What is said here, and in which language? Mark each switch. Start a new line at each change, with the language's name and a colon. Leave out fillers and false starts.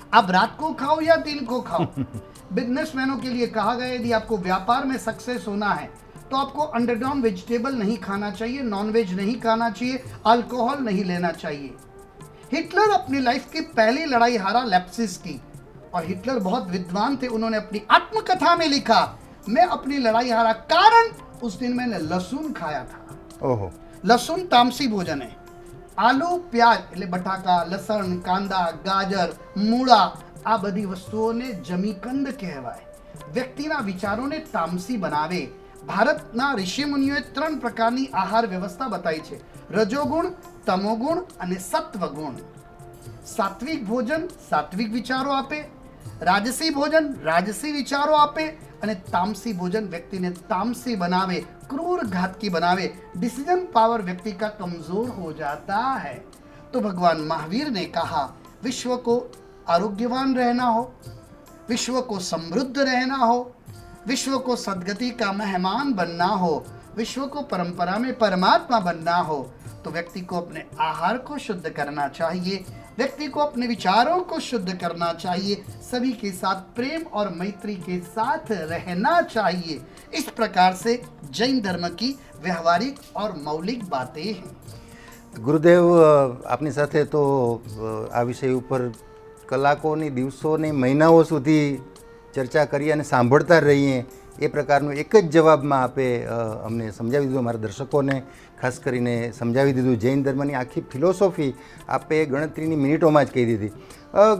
Hindi: आप रात को खाओ या दिन को खाओ। बिजनेसमैनों के लिए कहा गया यदि आपको व्यापार में सक्सेस होना है तो आपको अंडरग्राउंड वेजिटेबल नहीं खाना चाहिए, नॉनवेज नहीं खाना चाहिए, अल्कोहल नहीं लेना चाहिए। हिटलर अपनी लाइफ की पहली लड़ाई हारा लेप्सिस की, और हिटलर बहुत विद्वान थे। उन्होंने अपनी आत्मकथा में लिखा, मैं अपनी लड़ाई हारा कारण उस दिन मैंने लहसुन खाया था। ओहो। लहसुन तामसी भोजन है। आलू प्याज
Gujarati: એટલે બટાકા, લસણ, કાંદા, ગાજર, મૂળા, આ બધી વસ્તુઓને જમીકંદ કહેવાય। વ્યક્તિના વિચારોને તામસી બનાવે। ભારતના ઋષિમુનિઓએ 3 પ્રકારની આહાર વ્યવસ્થા બતાવી છે, રજોગુણ, તમોગુણ અને સત્વગુણ। સાત્વિક ભોજન સાત્વિક વિચારો આપે, રાજસી ભોજન રાજસી વિચારો આપે, અને
Hindi: तामसी भोजन व्यक्ति ने तामसी बनावे, क्रूर घातकी बनावे। डिसीजन पावर व्यक्ति का कमजोर हो जाता है। तो भगवान महावीर ने कहा विश्व को आरोग्यवान रहना हो, विश्व को समृद्ध रहना हो, विश्व को सद्गति का मेहमान बनना हो, विश्व को परंपरा में परमात्मा बनना हो, तो व्यक्ति को अपने आहार को शुद्ध करना चाहिए, व्यक्ति को अपने विचारों को शुद्ध करना चाहिए, सभी के साथ प्रेम और मैत्री के साथ रहना चाहिए। इस प्रकार से जैन धर्म की व्यवहारिक और मौलिक बातें हैं।
Gujarati: ગુરુદેવ, આપની સાથે તો આ વિષય ઉપર કલાકોની, દિવસોની, મહિનાઓ સુધી ચર્ચા કરી અને સાંભળતા રહીએ એ પ્રકારનું એક જ જવાબમાં આપે અમને સમજાવી દીધું, અમારા દર્શકોને ખાસ કરીને સમજાવી દીધું। જૈન ધર્મની આખી ફિલોસોફી આપે ગણતરીની મિનિટોમાં જ કહી દીધી।